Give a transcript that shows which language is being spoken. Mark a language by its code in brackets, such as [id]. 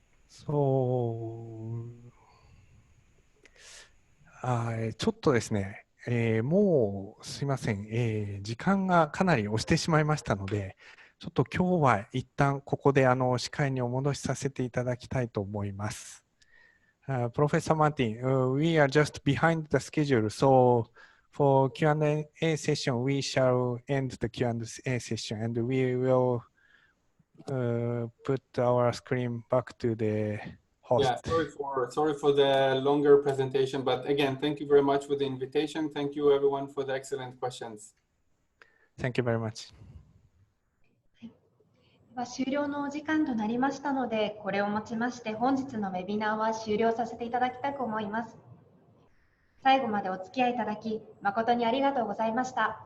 [ja] ちょっとですね、もうすいません、時間がかなり押してしまいましたので、ちょっと今日は一旦ここで司会にお戻しさせていただきたいと思います。 [en] Professor Martin, we are just behind the schedule, so for Q&A session, we shall end the Q&A session and we will put our screen back to the host. Yeah, sorry for the longer presentation, but again, thank you very much for the invitation. Thank you everyone for the excellent questions. Thank you very much. [ja] 終了のお時間となりましたので、これをもちまして本日のウェビナーは終了させていただきたく思います。最後までお付き合いいただき、誠にありがとうございました。